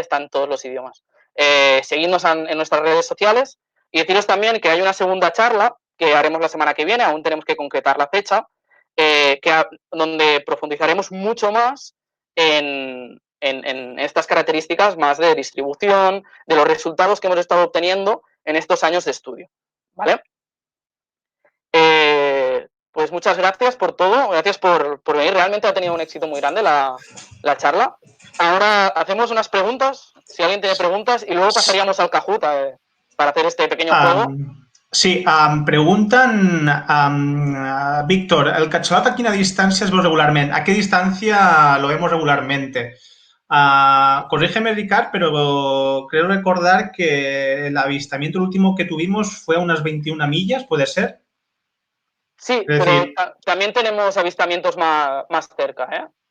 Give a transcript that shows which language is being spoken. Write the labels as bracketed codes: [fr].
[es] Están todos los idiomas. Seguidnos en nuestras redes sociales y deciros también que hay una segunda charla que haremos la semana que viene, aún tenemos que concretar la fecha, donde profundizaremos mucho más en estas características más de distribución, de los resultados que hemos estado obteniendo en estos años de estudio, ¿vale? Pues muchas gracias por todo, gracias por venir. Realmente ha tenido un éxito muy grande la charla. Ahora hacemos unas preguntas, si alguien tiene preguntas, y luego pasaríamos al Kahoot para hacer este pequeño juego. [ca] Sí, pregunten, Víctor, el catxalat a quina distància es veu regularment? [es] ¿A qué distancia lo vemos regularmente? Corrígeme, Ricard, pero creo recordar que el avistamiento último que tuvimos fue a unas 21 millas, ¿puede ser? Sí, Es pero decir, también tenemos avistamientos más cerca, ¿eh?